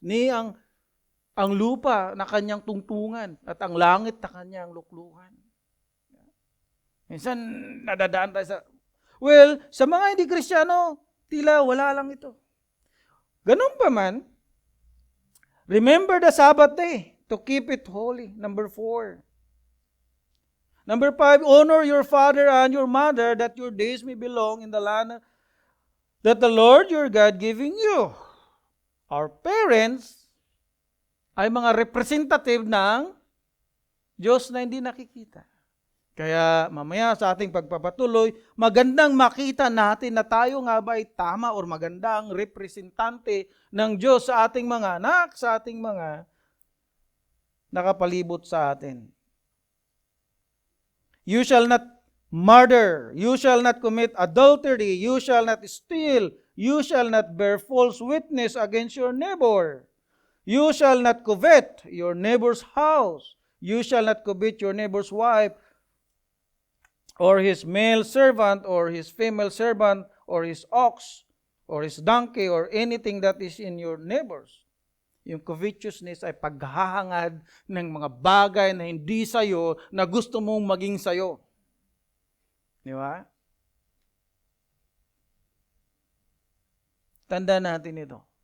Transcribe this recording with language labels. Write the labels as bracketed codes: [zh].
[tl] Ni ang lupa na kanyang tungtungan at ang langit na kanyang luklukan. Minsan, nadadaan tayo sa mga hindi Kristiyano, tila wala lang ito. Ganun pa man, [en] remember the Sabbath day to keep it holy. Number 4. Number 5, honor your father and your mother that your days may belong in the land that the Lord your God giving you. Our parents [tl] ay mga representative ng Diyos na hindi nakikita. Kaya mamaya sa ating pagpapatuloy, magandang makita natin na tayo nga ba ay tama o magandang representante ng Diyos sa ating mga anak, sa ating mga nakapalibot sa atin. [en] You shall not murder, you shall not commit adultery, you shall not steal, you shall not bear false witness against your neighbor. You shall not covet your neighbor's house, you shall not covet your neighbor's wife, or his male servant, or his female servant, or his ox, or his donkey, or anything that is in your neighbors. [tl] Yung covetousness ay paghahangad ng mga bagay na hindi sa'yo, na gusto mong maging sa'yo. Di ba? Tanda natin ito.